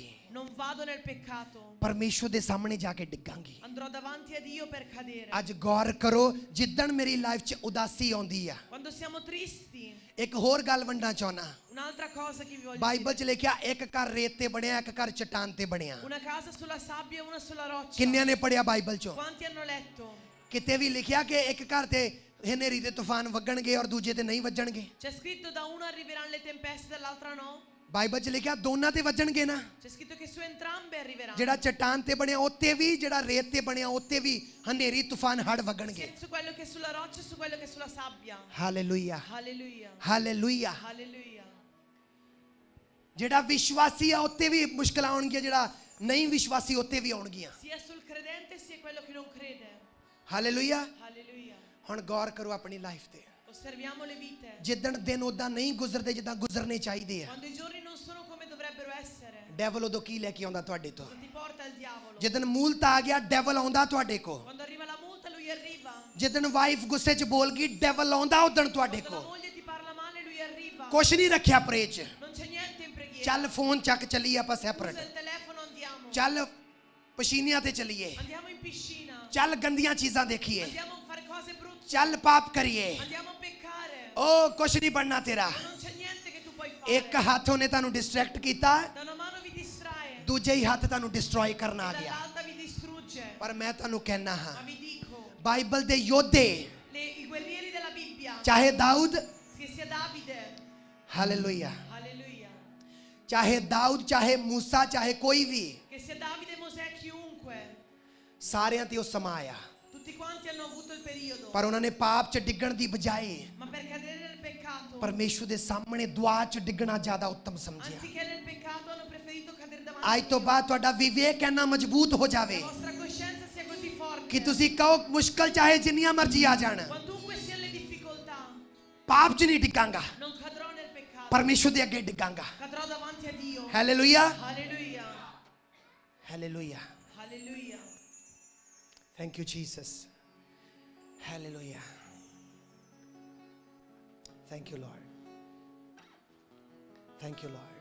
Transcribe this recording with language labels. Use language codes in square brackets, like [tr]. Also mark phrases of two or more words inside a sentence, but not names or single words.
[it] non vado nel peccato, [pa] ਪਰਮੇਸ਼ਵਰ ਦੇ ਸਾਹਮਣੇ ਜਾ ਕੇ ਡਿੱਗਾਂਗੀ। [it] andrò davanti a Dio per cadere. [pa] ਅੱਜ ਗੌਰ ਕਰੋ, ਜਿੱਦਣ ਮੇਰੀ ਲਾਈਫ 'ਚ ਉਦਾਸੀ ਆਉਂਦੀ ਆ। [it] Quando siamo tristi, [pa] ਇੱਕ ਹੋਰ ਗੱਲ ਵੰਡਣਾ ਚਾਹੁੰਦਾ। [it] un'altra cosa che vi voglio [pa] ਬਾਈਬਲ 'ਚ [it] dire. [pa] ਲਿਖਿਆ ਇੱਕ ਘਰ ਰੇਤ ਤੇ ਬਣਿਆ, ਇੱਕ ਘਰ ਚਟਾਨ ਤੇ ਬਣਿਆ। [it] Una casa sulla sabbia e una sulla roccia. [pa] ਕਿੰਨਿਆਂ ਨੇ ਪੜਿਆ ਬਾਈਬਲ 'ਚੋਂ? [it] Quanti hanno letto? [pa] ਕਿਤੇ ਵੀ ਲਿਖਿਆ ਕਿ ਇੱਕ ਘਰ ਤੇ ਹਨੇਰੀ ਦੇ ਤੂਫਾਨ ਵਗਣਗੇ ਔਰ ਦੂਜੇ ਤੇ ਨਹੀਂ ਵੱਜਣਗੇ? [it] C'è scritto da uno arriveranno le tempeste, dall'altra no? [pa] ਬਾਈਬਲ 'ਚ ਲਿਖਿਆ ਦੋਨਾਂ ਤੇ ਵੱਜਣਗੇ ਨਾ। [it] C'è scritto che su entrambe arriveranno. [pa] ਜਿਹੜਾ ਚਟਾਨ ਤੇ ਬਣਿਆ ਉੱਤੇ ਵੀ, ਜਿਹੜਾ ਰੇਤ ਤੇ ਬਣਿਆ ਉੱਤੇ ਵੀ ਹਨੇਰੀ ਤੂਫਾਨ ਹੜ ਵਗਣਗੇ। [it] Sia su quello che è sulla roccia e su quello che è sulla sabbia. [pa] ਹਾਲੇਲੂਇਆ। [it] Alleluia. [pa] ਹਾਲੇਲੂਇਆ। [it] Alleluia. [pa] ਜਿਹੜਾ ਵਿਸ਼ਵਾਸੀ ਆ ਉੱਤੇ ਵੀ ਮੁਸ਼ਕਲਾਂ ਆਉਣਗੀਆਂ, ਜਿਹੜਾ ਨਹੀਂ ਵਿਸ਼ਵਾਸੀ ਉੱਤੇ ਵੀ ਆਉਣਗੀਆਂ। [it] Sia sul credente sia quello che non crede. [pa] ਹਾਲੇਲੂਇਆ। [it] Alleluia. [pa] ਹੁਣ ਗੌਰ ਕਰੋ ਆਪਣੀ ਲਾਈਫ ਤੇ। [it] Osserviamo le vite. [pa] ਜਿੱਦਣ ਦਿਨ ਉਦਾਂ ਨਹੀਂ ਗੁਜ਼ਰਦੇ ਜਿੱਦਾਂ ਗੁਜ਼ਰਨੇ ਚਾਹੀਦੇ ਆ, [it] Quando i giorni non sono come dovrebbero essere, [pa] ਡੈਵਲ ਉਦੋਂ ਕੀ ਲੈ ਕੇ ਆਉਂਦਾ ਤੁਹਾਡੇ ਤੋਂ? [it] cosa ti porta il diavolo? [pa] ਜਿੱਦਣ ਮੂਲਤਾ ਆ ਗਿਆ, ਡੈਵਲ ਆਉਂਦਾ ਤੁਹਾਡੇ ਕੋ। [it] Quando arriva la multa lui arriva. [pa] ਜਿੱਦਣ ਵਾਈਫ ਗੁੱਸੇ 'ਚ ਬੋਲ ਗਈ, ਡੈਵਲ ਆਉਂਦਾ ਉਦਣ ਤੁਹਾਡੇ [it] Quando la [pa] ਕੋ। [it] moglie ti parla male lui arriva. [pa] ਕੁਛ ਨਹੀਂ ਰੱਖਿਆ ਪਰੇ 'ਚ। [it] Non c'è niente in preghiera. [pa] ਚੱਲ ਫੋਨ ਚੱਕ ਚੱਲੀਏ ਆਪਾਂ [it] Usa [pa] ਸੈਪਰੇਟ। [it] il telefono, andiamo. [pa] ਚੱਲ ਪਸ਼ੀਨਿਆਂ ਤੇ ਚੱਲੀਏ। [it] Andiamo in piscina. [pa] ਚੱਲ ਗੰਦੀਆਂ ਚੀਜ਼ਾਂ ਦੇਖੀਏ। [it] Andiamo a fare cose brutte. [pa] ਚੱਲ ਪਾਪ ਕਰੀਏ। [it] Andiamo a peccare. [pa] ਓ ਕੁਛ ਨਹੀਂ ਬਣਨਾ ਤੇਰਾ। [it] Ma non c'è niente che tu puoi fare. [pa] ਇੱਕ ਹੱਥ ਉਹਨੇ ਤੁਹਾਨੂੰ ਡਿਸਟਰੈਕਟ ਕੀਤਾ, [it] Da una mano vi distrae, [pa] ਦੂਜੇ ਹੀ ਹੱਥ ਤੁਹਾਨੂੰ ਡਿਸਟਰੋਏ ਕਰਨ ਆ ਗਿਆ। [it] dall'altra vi distrugge. [pa] ਪਰ ਮੈਂ ਤੁਹਾਨੂੰ ਕਹਿਣਾ [it] Ma [pa] ਹਾਂ, [it] vi dico, [pa] ਬਾਈਬਲ ਦੇ ਯੋਧੇ, [it] i guerrieri della Bibbia, [pa] ਚਾਹੇ ਦਾਊਦ, [it] che sia Davide, [pa] ਹਾਲੇਲੂਇਆ, [it] alleluia, [pa] ਚਾਹੇ ਦਾਊਦ, ਚਾਹੇ ਮੂਸਾ, ਚਾਹੇ ਕੋਈ ਵੀ, [it] che sia Davide, Mosè, chiunque, [pa] ਸਾਰਿਆਂ ਤੇ ਉਹ ਸਮਾਂ ਆਇਆ। [it] tutti quanti hanno avuto il periodo, [pa] ਪਰ ਉਹਨਾਂ ਨੇ ਪਾਪ 'ਚ ਡਿੱਗਣ ਦੀ ਬਜਾਏ [it] ma per cadere nel peccato, [pa] ਪਰਮੇਸ਼ਵਰ ਦੇ ਸਾਹਮਣੇ ਦੁਆ 'ਚ ਡਿੱਗਣਾ ਜ਼ਿਆਦਾ ਉੱਤਮ ਸਮਝਿਆ। [it] anziché nel peccato hanno preferito cadere [pa] ਅੱਜ [it] davanti [pa] ਤੋਂ [it] a [pa] ਬਾਅਦ ਤੁਹਾਡਾ ਵਿਵੇਕ ਇੰਨਾ ਮਜ਼ਬੂਤ ਹੋ ਜਾਵੇ [it] Dio. La vostra coscienza sia così forte, [pa] ਕਿ ਤੁਸੀਂ ਕਹੋ ਮੁਸ਼ਕਲ ਚਾਹੇ ਜਿੰਨੀਆਂ ਮਰਜ਼ੀ ਆ ਜਾਣ, [it] quantunque siano le difficoltà, [pa] ਪਾਪ 'ਚ ਨਹੀਂ ਡਿੱਗਾਂਗਾ, [it] non cadrò nel peccato, [pa] ਪਰਮੇਸ਼ਵਰ ਦੇ ਅੱਗੇ ਡਿੱਗਾਂਗਾ। [it] cadrò davanti a Dio. [pa] ਹਾਲੇਲੂਇਆ। [it] Alleluia, [pa] ਹਾਲੇਲੂਇਆ। [it] alleluia. [en] Thank you, Jesus. Hallelujah. Thank you, Lord. Thank you, Lord.